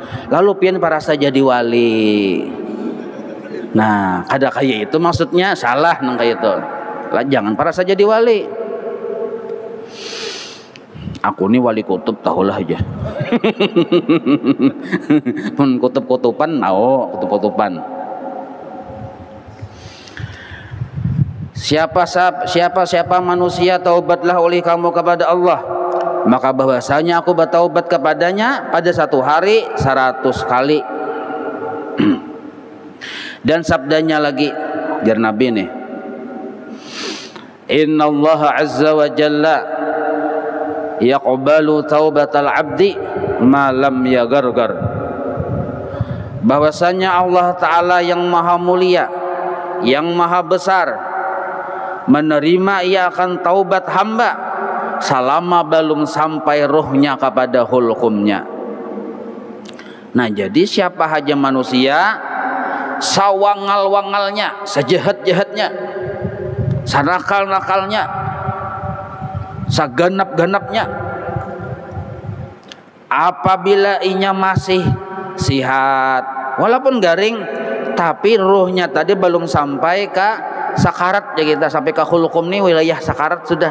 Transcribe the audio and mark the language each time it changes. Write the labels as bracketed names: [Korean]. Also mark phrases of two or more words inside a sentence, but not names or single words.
[Banjar] Lalu pian parasa jadi wali. Nah, kada kayak itu maksudnya salah nang kayak itu. Lah jangan parasa jadi wali. Aku nih wali kutub tahulah aja. Pun kutub-kutuban, kutub-kutuban. [Indonesian] Siapa manusia taubatlah oleh kamu kepada Allah, maka bahwasanya aku bertaubat kepadanya pada satu hari 100 kali. [Banjar] Dan sabdanya lagi jar Nabi nih, [Arabic] إن الله عز وجل يقبل توبة العبد ما لم يغرغر. [Indonesian] Bahwasanya Allah Ta'ala yang maha mulia, yang maha besar, menerima ia akan taubat hamba selama belum sampai ruhnya kepada hulkumnya. [Banjar] Nah, jadi siapa saja manusia, sawangal-wangalnya, sejahat-jahatnya, sanakal-nakalnya, saganap-ganapnya, apabila inya masih sihat walaupun garing, tapi ruhnya tadi belum sampai ke sakarat, ya kita sampai ke hulkum nih, wilayah sakarat sudah.